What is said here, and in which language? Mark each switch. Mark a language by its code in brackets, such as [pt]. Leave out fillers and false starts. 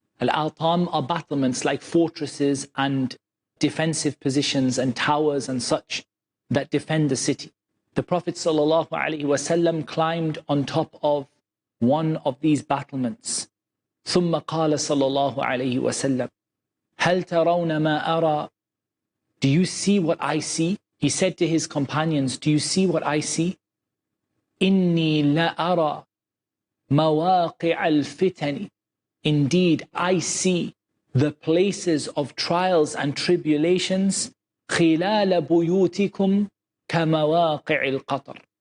[en] Al-Atam are battlements like fortresses and defensive positions and towers and such that defend the city. The Prophet ﷺ climbed on top of one of these battlements. [ar] ثم قال صلى الله عليه وسلم هل ترون ما أرى? [en] Do you see what I see? He said to his companions, do you see what I see? [ar] إني لا أرى مواقع الفتن. [en] Indeed, I see the places of trials and tribulations [ar] خلال بيوتكم كمواقع القطر.